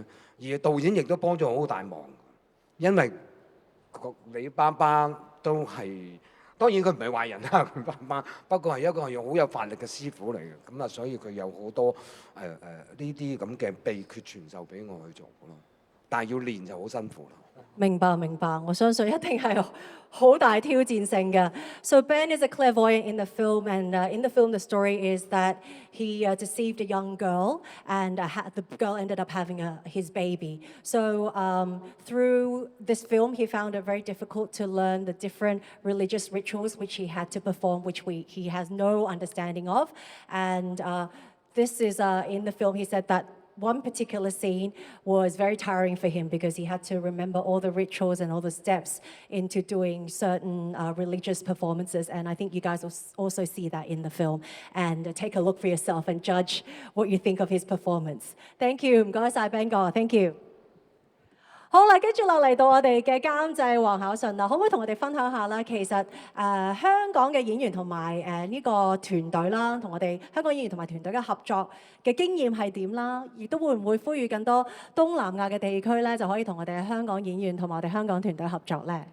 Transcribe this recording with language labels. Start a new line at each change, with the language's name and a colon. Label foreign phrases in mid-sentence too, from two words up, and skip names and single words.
Cantonese: 而導演亦都幫咗我好大忙，因為李爸爸都係當然佢唔係壞人啦，佢爸爸不過係一個好有法力嘅師傅嚟嘅，咁啊所以佢有好多呢啲咁嘅秘訣傳授俾我去做咯。但係要練就好辛苦啦。明白明白，我相信一定係好大挑戰性嘅。
English: So Ben is a clairvoyant in the film, and in the film the story is that he deceived a young girl, and the girl ended up having his baby. So through this film, he found it very difficult to learn the different religious rituals which he had to perform, which he has no understanding of. And this is in the film. He said that one particular scene was very tiring for him because he had to remember all the rituals and all the steps into doing certain religious performances. And I think you guys will also see that in the film. And take a look for yourself and judge what you think of his performance. Thank you.
Cantonese: 唔該晒 Ben 哥
English: Thank you.
Cantonese: 好啦，跟住落嚟到我哋嘅監製黃巧順啦，可唔可以同我哋分享下啦？其實香港嘅演員同埋呢個團隊啦，同我哋香港演員同埋團隊嘅合作嘅經驗係點啦？亦都會唔會呼籲更多東南亞嘅地區咧，就可以同我哋香港演員同埋我哋香港團隊合作咧？